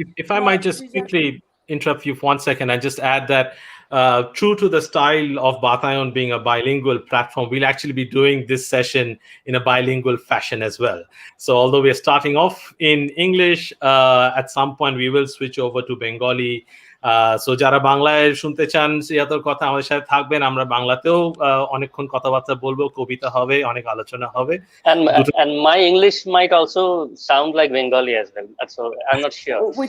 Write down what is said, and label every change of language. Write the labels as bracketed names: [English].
[English] If I might just quickly interrupt you for 1 second and just add that true to the style of Batayon being a bilingual platform, we'll actually be doing this session in a bilingual fashion as well. So although we're starting off in English, at some point we will switch over to Bengali. [Bangla] So যারা বাংলায় শুনতে চান সিয়াতর কথা আমাদের সাথে থাকবেন, আমরা বাংলাতেও অনেকক্ষণ কথাবার্তা বলবো, কবিতা হবে, অনেক আলোচনা হবে. [English] And my English might also sound like Bengali as well, so I'm not sure.